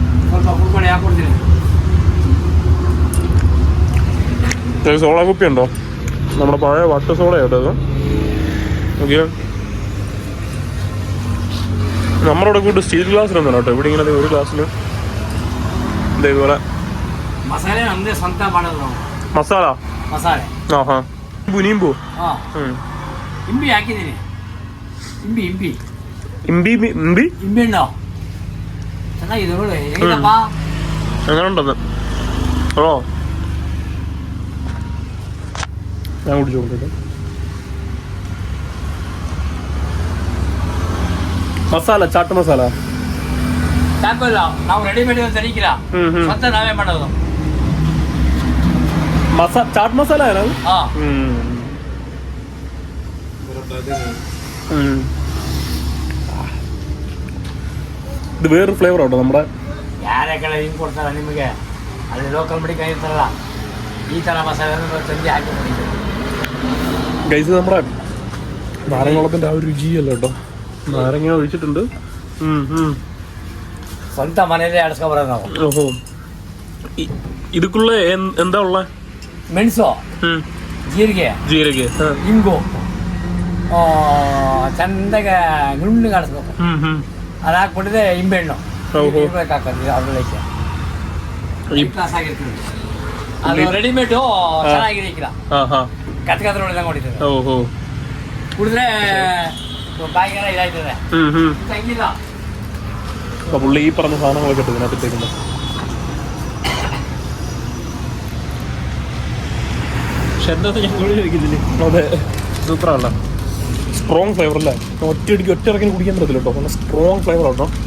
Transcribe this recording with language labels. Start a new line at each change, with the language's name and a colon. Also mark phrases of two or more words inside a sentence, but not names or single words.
Malayalam: സോഡ കുപ്പി ഉണ്ടോ? നമ്മുടെ പഴയ വട്ട സോഡ കേട്ടോ അത്. ഓക്കെ, നമ്മുടെ ഇവിടെ കൂട്ട് സ്റ്റീൽ ഗ്ലാസ്സിലൊന്നും കേട്ടോ. ഇവിടെ ഇങ്ങനെ ഒരു ഗ്ലാസ്സിൽ ഇതേപോലെ ಮಸಾಲ
Kannada: ಮಸಾಲೆ ಆಹಾ ನಿಂಬು ಇಂಬಿ ಹಾಕಿದ್ದೀನಿ. ಇಂಬಿ ಇಂಬಿ ಇಂಬಿ ಇಂಬಿ ಇಂಬೆಣ್ಣು ಚೆನ್ನಾಗಿದೆ ನೋಡಿ. ಹೇಗಪ್ಪ
Malayalam: അങ്ങനെ ഉണ്ടെന്ന്. ഓ ഞാൻ കുടിച്ചു കൊടുത്തിട്ട്.
Kannada: ಮಸಾಲ ಚಾಟ್ ಮಸಾಲ ಇಲ್ಲ, ನಾವು ರೆಡಿಮೇಡ್ ತರಿಕಿಲ್ಲ, ಮತ್ತೆ ನಾವೇ ಮಾಡೋದು.
Malayalam: ചാട്ട് മസാല ഇത് വേറൊരു ഫ്ലേവർ ആട്ടോ. നമ്മുടെ
Kannada: ಯಾರ್ಯಾಕೆಲ್ಲ ಹಿಂಗೆ ಕೊಡ್ತಾರ ನಿಮಗೆ? ಅಲ್ಲಿ
English: local medical
Kannada: ಇರ್ತಾರಲ್ಲ, ಈ ಥರ ಮಸಾಲೆ ತಂದು ಹಾಕಿ ಮಾಡಿದ್ರು.
Malayalam: ഗൈസ്, നമ്മുടെ നാരങ്ങവെള്ളത്തിന്റെ ആ ഒരു രുചിയല്ല കേട്ടോ. നാരങ്ങ ഒഴിച്ചിട്ടുണ്ട്.
Kannada: ಸ್ವಂತ ಮನೆಯಲ್ಲೇ ಆಡಿಸ್ಕೊ ಬರೋದು ನಾವು.
Malayalam: ഓഹോ, ಇದಕ್ಕುള്ള എന്താ ഉള്ള?
Kannada: ಮೆಣಸು, ಜೀರಿಗೆ, ಜೀರಿಗೆ, ಇಂಗು ಚಂದಾಗ ನುಣ್ಣಗೆ ಆಡಿಸ್ಬೇಕು. ಅದು ಹಾಕ್ಬಿಟ್ಟಿದೆ ಇಂಬೆಹಣ್ಣು ಹಾಕೋದು. ಅದ್ರೊಳಗೆ ಕ್ಲಾಸ್ ಆಗಿರ್ತದೆ. ಅದು ರೆಡಿಮೇಡು ಚೆನ್ನಾಗಿರಿಕಿಲ್ಲ, ಕತ್ಕತ್ರ ಹೊಡೆದಂಗೆ ಹೊಡಿತದೆ. ಓಹೋ, ಕುಡಿದ್ರೆ ಬಾಯಿಗೆಲ್ಲ ಇದಾಯ್ತದೆ. ತಂಗಿಲ್ಲ
Malayalam: പുള്ളി ഈ പറഞ്ഞ സാധനങ്ങളൊക്കെ ഇട്ട് ഇതിനകത്തിട്ടേക്കുന്നത്. പക്ഷെ എന്താ ഞാൻ കൂടി കഴിക്കുന്നില്ലേ? അതെ, സൂപ്പറല്ല,
English: strong flavour
Malayalam: അല്ലേ. ഒറ്റയടിക്ക് ഒറ്റ ഇറക്കി കുടിക്കാൻ പറ്റത്തില്ല കേട്ടോ. നല്ല
English: strong flavour
Malayalam: ആട്ടോ.